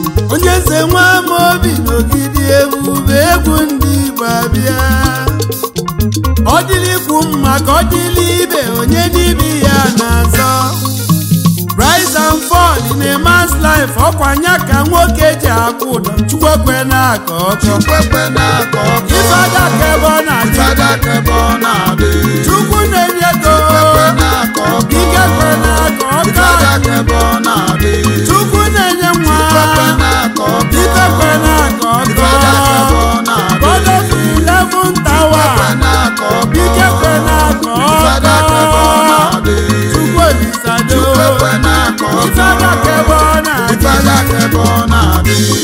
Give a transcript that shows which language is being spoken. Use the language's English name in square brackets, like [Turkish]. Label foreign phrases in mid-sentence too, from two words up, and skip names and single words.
[Igbo] Onye eze nwa ama obi n'ogidi ebube egwu ndị Igbo abịa. Ọ dịla ikwu mma ka ọ dịla ibe onye n'ibe ya na-azọ. [English] Rise and fall in a man's life, [Igbo] ọkwa nya ka nwoke ji akwụ ụdọ, Chukwu ekwe na aka ọkọ. Chukwu ekwe na aka ọkọ. Ife ada ka ebe ọ na-adị. Ife ada ka ebe ọ na-adị. Chukwu na-enye ego. Chukwu ekwe na aka ọkọ. Ike ekwe na aka ọkọ. Ife ada ka ebe ọ na-adị. Chukwu na-enye nwa. Chukwu ekwe na aka ọkọ. Ike ekwe na aka ọkọ. Ife ada ka ebe ọ na-adị. [English] God of eleven tower. [Igbo] Chukwu ekwe na aka ọkọ. Ike ekwe na aka ọkọ. Ife ada ka ebe ọ na-adị. Chukwu Olisa do. Chukwu ekwe na aka ọkọ. Ife ada ka ebe ọ na-adị. Ife ada ka ebe ọ na-adị.